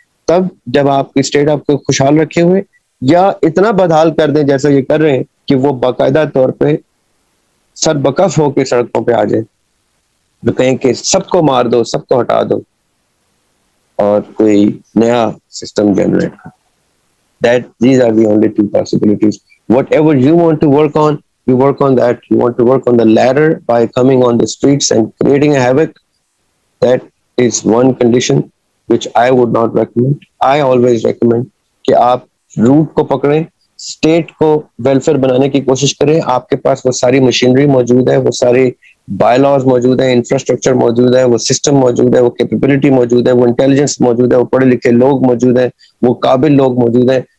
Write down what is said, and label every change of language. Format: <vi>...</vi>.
<ur>تب جب آپ کی اسٹیٹ آپ کو خوشحال رکھے ہوئے, یا اتنا بدحال کر دیں جیسا یہ کر رہے ہیں کہ وہ باقاعدہ طور پہ سر بکف ہو کے سڑکوں پہ آ جائے, تو کہیں کہ سب کو مار دو, سب کو ہٹا دو اور کوئی نیا سسٹم جنریٹ کر.</ur> <en>These are the only 2 possibilities. Whatever you want to work on, you work on that. You want to work on the ladder by coming on the streets and creating a havoc. That is one condition which I would not recommend. I always recommend</en> <ur>کہ آپ route کو پکڑیں, state کو welfare بنانے کی کوشش کریں. آپ کے پاس وہ ساری مشینری موجود ہے, وہ سارے بائی لاز موجود ہیں, انفراسٹرکچر موجود ہے, وہ سسٹم موجود ہے, وہ کیپیبلٹی موجود ہے, وہ انٹیلیجنس موجود ہے, وہ پڑھے لکھے لوگ موجود ہیں, وہ قابل لوگ موجود ہیں.</ur>